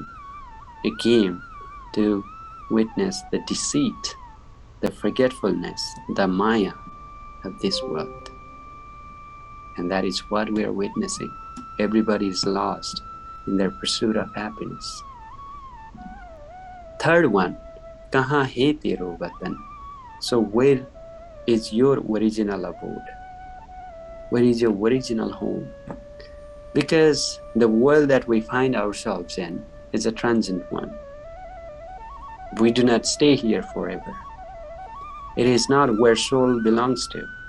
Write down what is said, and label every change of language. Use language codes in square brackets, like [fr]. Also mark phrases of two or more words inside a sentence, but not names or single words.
[en] You came to witness the deceit, the forgetfulness, the maya of this world. And that is what we are witnessing. Everybody is lost in their pursuit of happiness. Third one, [hi] कहाँ है तेरो वतन? [en] So where is your original abode? Where is your original home? Because the world that we find ourselves in is a transient one. We do not stay here forever. It is not where soul belongs to.